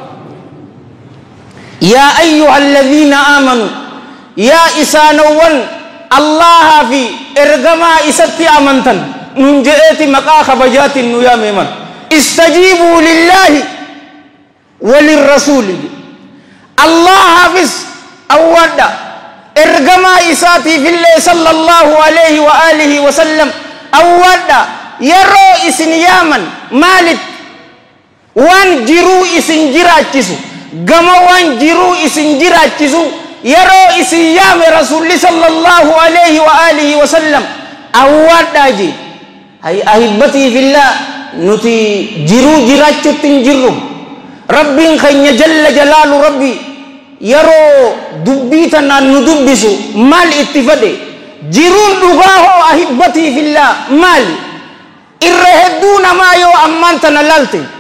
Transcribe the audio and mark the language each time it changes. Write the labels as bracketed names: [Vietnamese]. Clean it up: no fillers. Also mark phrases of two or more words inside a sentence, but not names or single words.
[Arabic] يا أيها الذين آمنوا [Oromo] yaa isaanowwan allaha fi ergamaa isatti amantan nun je'eeti maqaa kabajaatiin nu yaameeman [Arabic] استجيبوا لله وللرسول [Oromo] allahaafis awwadha ergamaa isaatiifillee [Arabic] صلى الله عليه وعلى آله وسلم [Oromo] awwadha yeroo isin yaaman maalit waan jiruu isin jiraachisu gama waan jiruu isin jiraachisu yeroo isin yaame rasuulli [Arabic] صلى الله عليه وعلى آله وسلم [Oromo] awwadha je hay [Arabic] أحبتي في الله [Oromo] nuti jiruu jiraachutti hin jirru rabbiin keenya [Arabic] جل جلاله [Oromo] rabbi yeroo dubbii tanaan nu dubbisu maal itti fedhe jiruun dhugaa hoo [Arabic] أحبتي في الله [Oromo] maali irra hedduu namaa yoo ammaan tana laalte